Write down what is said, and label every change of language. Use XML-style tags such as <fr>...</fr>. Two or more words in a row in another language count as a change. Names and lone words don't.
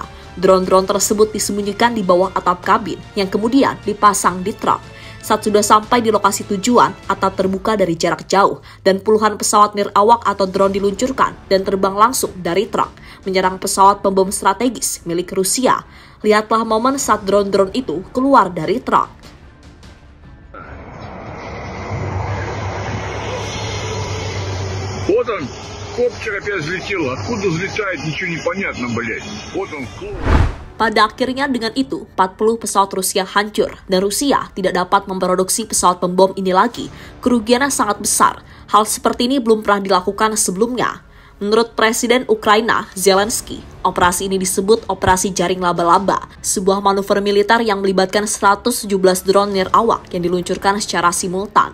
<id>Drone-drone tersebut disembunyikan di bawah atap kabin yang kemudian dipasang di truk. Saat sudah sampai di lokasi tujuan, atap terbuka dari jarak jauh dan puluhan pesawat nirawak atau drone diluncurkan dan terbang langsung dari truk, menyerang pesawat pembom strategis milik Rusia. Lihatlah momen saat drone-drone itu keluar dari truk.</id> <ru>Вот он, коптер опять взлетел. Откуда взлетает, ничего не понятно, блядь. Вот он,</ru> <id>Pada akhirnya dengan itu, 40 pesawat Rusia hancur dan Rusia tidak dapat memproduksi pesawat pembom ini lagi. Kerugiannya sangat besar. Hal seperti ini belum pernah dilakukan sebelumnya. Menurut Presiden Ukraina, Zelensky, operasi ini disebut Operasi Jaring Laba-Laba, sebuah manuver militer yang melibatkan 117 drone nirawak yang diluncurkan secara simultan.</id>